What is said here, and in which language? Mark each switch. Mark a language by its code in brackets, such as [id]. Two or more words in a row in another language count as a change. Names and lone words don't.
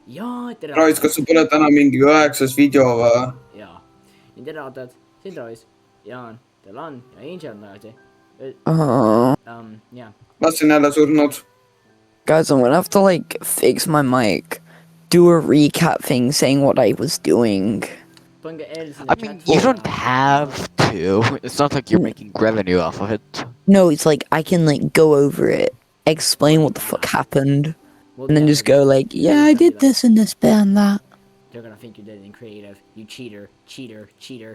[et] jaa, tere Rois, kas sa pole täna mingi 9. video või? jaa. nii tere vaatajad, siin Rois, Jaan, Delan ja Angel on tagasi. Jaa. Lasin jälle surnud. [en] Guys, I'm gonna have to like fix my mic, do a recap thing saying what I was doing. [et] pange L sinna [en] I mean, you don't have to. It's not like you're making revenue off of it. No, it's like I can like go over it, explain what the fuck happened, and then just go like, yeah, I did this and this bit and that. They're gonna think you did it in creative. You cheater, cheater, cheater.